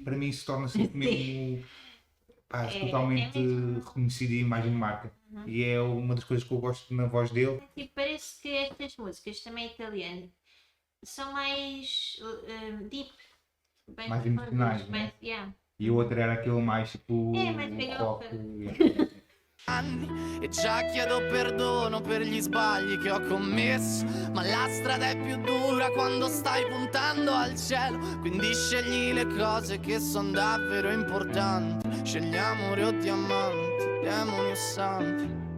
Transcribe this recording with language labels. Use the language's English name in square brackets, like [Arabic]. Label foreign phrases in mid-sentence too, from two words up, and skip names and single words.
[Portuguese] Para mim isso torna-se mesmo totalmente mesmo. reconhecido e imagem de marca. E é uma das coisas que eu gosto na voz dele. Tipo, parece que estas músicas, também italianas, são mais deep. Bem Mais profundas, emocionais, mais, né? yeah. E o outro era aquele mais tipo Mais rock. [Italian] E già chiedo perdono per gli sbagli che ho commesso, ma la strada è più dura quando stai puntando al cielo. Quindi scegli le cose che sono davvero importanti. Scegli amore o diamanti, demoni o santi.